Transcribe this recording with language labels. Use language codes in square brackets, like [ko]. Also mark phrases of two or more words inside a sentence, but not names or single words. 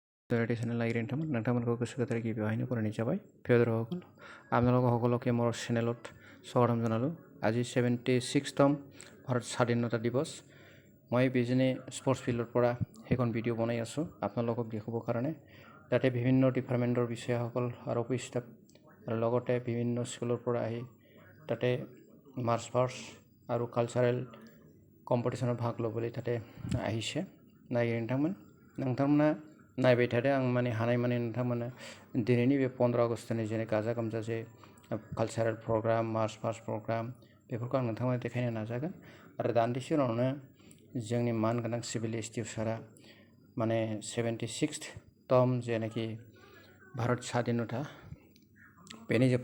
[as] চেনেল লাগি [brx] नोंथांमोनखौ गोसो गोथारै गिबियावहायनो बरायनाय जाबाय [as] प्रियदर्शकসকল আপোনালোক সকলোকে মোৰ চেনেলত স্বাগতম জনালোঁ আজি 76তম ভাৰত স্বাধীনতা দিৱস মই বিজনি স্পৰ্টছ ফিল্ডৰ পৰা এখন ভিডিঅ' বনাই আছোঁ আপোনালোকক দেখাবৰ কাৰণে তাতে বিভিন্ন ডিপাৰ্টমেণ্টৰ বিষয়াসকল আৰু অফিচ ষ্টাফ আৰু লগতে বিভিন্ন স্কুলৰ পৰা আহি তাতে মাৰ্চ পাষ্ট আৰু কালচাৰেল কম্পিটিশনত ভাগ ল'বলৈ তাতে আহিছে [brx] नायगिरि नोंथांमोना नायबाय थादों आं माने हानाय माने नोंथांमोना दिनैनि बे 15 आगस्तनि जेने गाजा गोमजा जे कालचारेल प्रग्राम मार्च पास्ट प्रग्राम बेफोरखौ आं नोंथांमोना देखायनो नाजागोन आरो दान्दिसे उनावनो जोंनि मानगोनां सिभिल एसटिफिसारा माने 76तम जेनाखि भारत स्वाधीनता बेनि जे